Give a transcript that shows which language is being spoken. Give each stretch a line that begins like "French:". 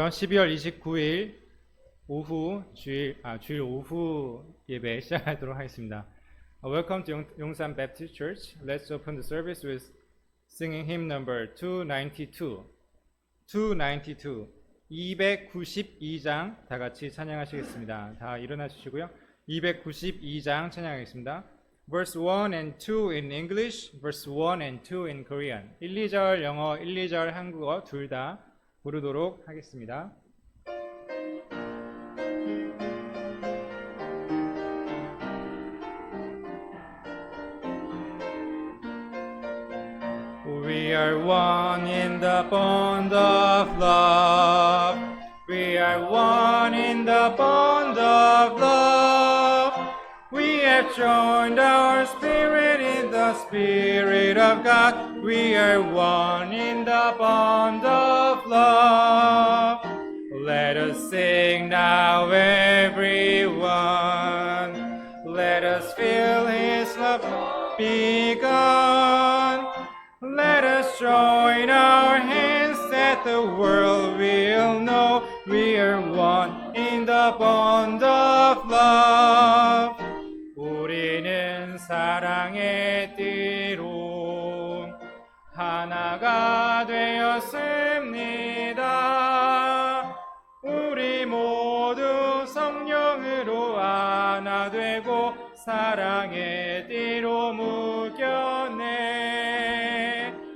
Korean: 12월 29일 오후 주일 오후 예배 시작하도록 하겠습니다.
English: Welcome to Yongsan Baptist Church. Let's open the service with singing hymn number 292.
Korean: 292장 다 같이 찬양하시겠습니다. 다 일어나 주시고요. 292장 찬양하겠습니다.
English: Verse 1 and 2 in English, verse 1 and 2 in Korean.
Korean: 1, 2절 영어, 1, 2절 한국어 둘 다 부르도록 하겠습니다.
English: We are one in the bond of love. We are one in the bond of love. We have joined our spirit in the Spirit of God. We are one in the bond of love. Let us sing now, everyone. Let us feel His love begun. Let us join our hands that the world will know we are one in the bond of love.
Korean: 우리는 사랑의 띠로 하나가 되었습니다. 우리 모두 성령으로 하나 되고 사랑의 띠로 묶였네.